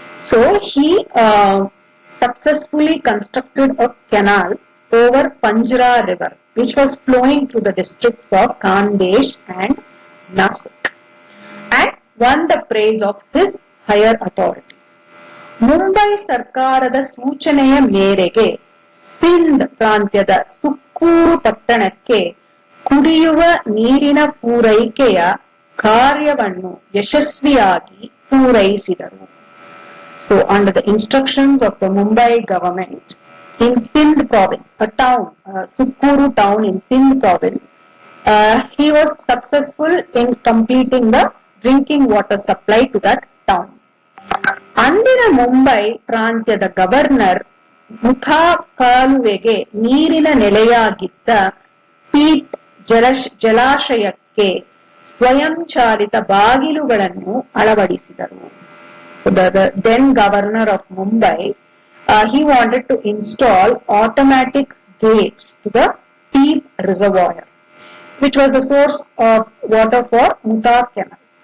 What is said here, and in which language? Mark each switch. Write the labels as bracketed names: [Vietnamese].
[English] So he successfully constructed a canal over Panjra river which was flowing through the districts of Khandesh and Nasik and won the praise of his higher authorities. [Kannada] Mumbai ಸರ್ಕಾರದ ಸೂಚನೆಯ ಮೇರೆಗೆ ಸಿಂಧ್ ಪ್ರಾಂತ್ಯದ ಸುಕ್ಕೂರು ಪಟ್ಟಣಕ್ಕೆ ಕುಡಿಯುವ ನೀರಿನ ಪೂರೈಕೆಯ ಕಾರ್ಯವನ್ನು ಯಶಸ್ವಿಯಾಗಿ ಪೂರೈಸಿದರು. [English] So under the instructions of the Mumbai government in Sindh province, a town, Sukkuru town in Sindh province, he was successful in completing the drinking water supply to that town. [Kannada] ಅಂದಿನ ಮುಂಬೈ ಪ್ರಾಂತ್ಯದ ಗವರ್ನರ್ ಮುಖಾ ಕಾಲುವೆಗೆ ನೀರಿನ ನೆಲೆಯಾಗಿದ್ದ feet ಜಲಾಶಯಕ್ಕೆ ಸ್ವಯಂಚಾಲಿತ ಬಾಗಿಲುಗಳನ್ನು ಅಳವಡಿಸಿದರು. [English] So the then governor of Mumbai, he wanted to install automatic gates to the Peep reservoir, which was a source of water for Muta canal.